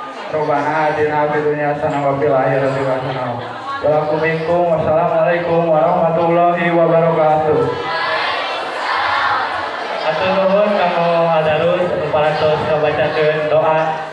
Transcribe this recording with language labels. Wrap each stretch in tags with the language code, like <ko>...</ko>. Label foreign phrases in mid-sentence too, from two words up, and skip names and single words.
<ar>ربنا آتنا في الدنيا حسنة وفي الآخرة حسنة. والسلام عليكم ورحمة الله وبركاته.</ar> <su>Atur nuhun kanggo adarus parantos kabacakeun doa.</su>